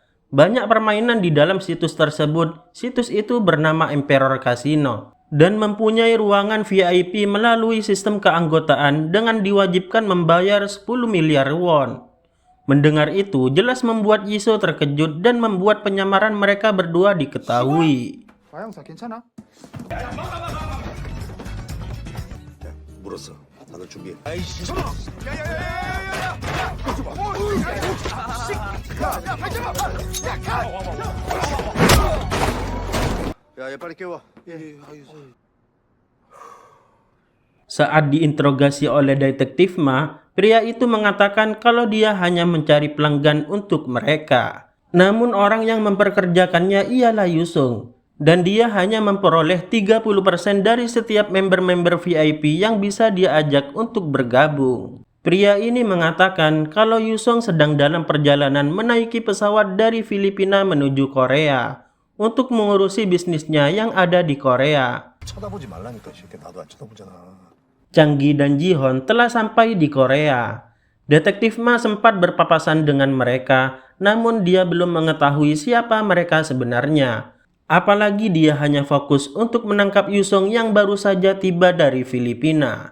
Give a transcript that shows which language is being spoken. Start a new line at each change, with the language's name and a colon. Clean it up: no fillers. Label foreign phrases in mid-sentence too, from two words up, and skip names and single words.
Indonesian: Banyak permainan di dalam situs tersebut. Situs itu bernama Emperor Casino dan mempunyai ruangan VIP melalui sistem keanggotaan dengan diwajibkan membayar 10 miliar won. Mendengar itu jelas membuat Jisoo terkejut dan membuat penyamaran mereka berdua diketahui.
Korean: 물었어. 다들 준비해. 야, 얘 빨리 깨워.
Indonesian: Saat diinterogasi oleh Detektif Ma, pria itu mengatakan kalau dia hanya mencari pelanggan untuk mereka. Namun orang yang memperkerjakannya ialah Yusung, dan dia hanya memperoleh 30% dari setiap member-member VIP yang bisa dia ajak untuk bergabung. Pria ini mengatakan kalau Yusung sedang dalam perjalanan menaiki pesawat dari Filipina menuju Korea untuk mengurusi bisnisnya yang ada di Korea.
Korean: 쳐다보지 말라니까. 이렇게 나도 안 쳐다보잖아.
Indonesian: Changgi dan Jihon telah sampai di Korea. Detektif Ma sempat berpapasan dengan mereka, namun dia belum mengetahui siapa mereka sebenarnya. Apalagi dia hanya fokus untuk menangkap Yusung yang baru saja tiba dari Filipina.